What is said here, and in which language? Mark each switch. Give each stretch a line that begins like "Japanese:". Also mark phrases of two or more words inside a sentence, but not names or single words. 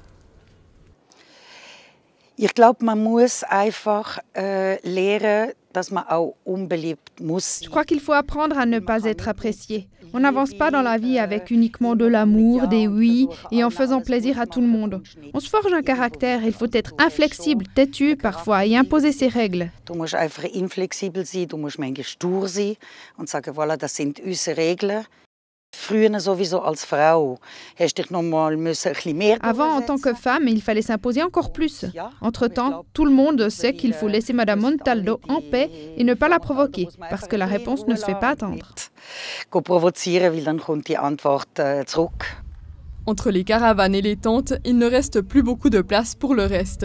French: Je crois qu'il faut apprendre à ne pas être apprécié. On n'avance pas dans la vie avec uniquement de l'amour, des oui et en faisant plaisir à tout le monde. On se forge un caractère, il faut être inflexible, têtu parfois et imposer ses règles.
German: Du musst einfach inflexibel sein, du musst manchmal stur sein und sagen, voilà, das sind unsere Regeln.
French: Avant, en tant que femme, il fallait s'imposer encore plus. Entre-temps, tout le monde sait qu'il faut laisser Madame Montaldo en paix et ne pas la provoquer, parce que la réponse ne se fait pas attendre. Entre les caravanes et les tentes, il ne reste plus beaucoup de place pour le reste.